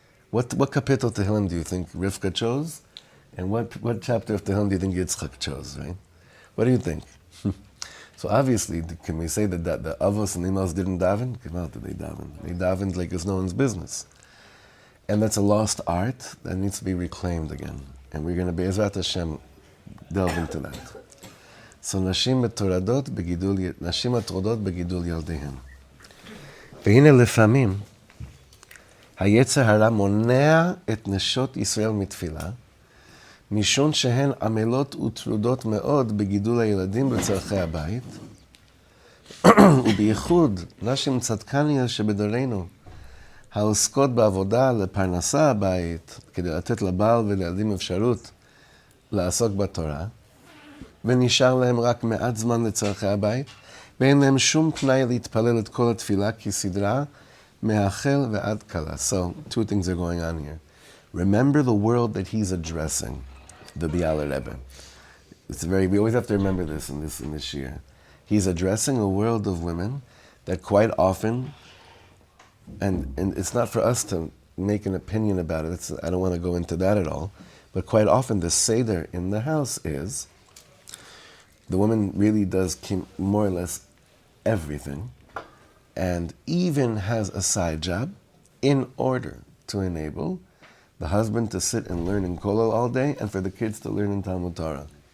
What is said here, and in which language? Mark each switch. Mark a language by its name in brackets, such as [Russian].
[English] What kapitel Tehillim do you think Rivka chose? And what chapter of Tehillim do you think Yitzchak chose, right? What do you think? So obviously, can we say that the avos and imos didn't daven? How did they daven? They davened like it's no one's business. And that's a lost art that needs to be reclaimed again. And we're going to, Be'ezrat Hashem, delve into that. [Hebrew] So נשים מטורדות בגידול ילדיהן. והנה לפעמים היצר הרע מונע את נשות ישראל מתפילה, משום שהן עמלות וטרודות מאוד בגידול הילדים בצורכי הבית, ובייחוד נשים צדקניות שבדורנו, העוסקות בעבודה לפרנסה הבית, כדי לתת לבעל ולילדים אפשרות לעסוק בתורה, ונשאר להם רק מעט זמן לצורכי הבית, ואין להם שום פנאי להתפלל את כל התפילה כסדרה, מהחל ועד כלה. [English] So, two things are going on here. Remember the world that he's addressing, the Biala Rebbe. We always have to remember this in this shiur. He's addressing a world of women that quite often, and it's not for us to make an opinion about it, I don't want to go into that at all, but quite often the seder in the house is, the woman really does more or less everything, and even has a side job in order to enable the husband to sit and learn in kollel all day and for the kids to learn in Talmud Torah.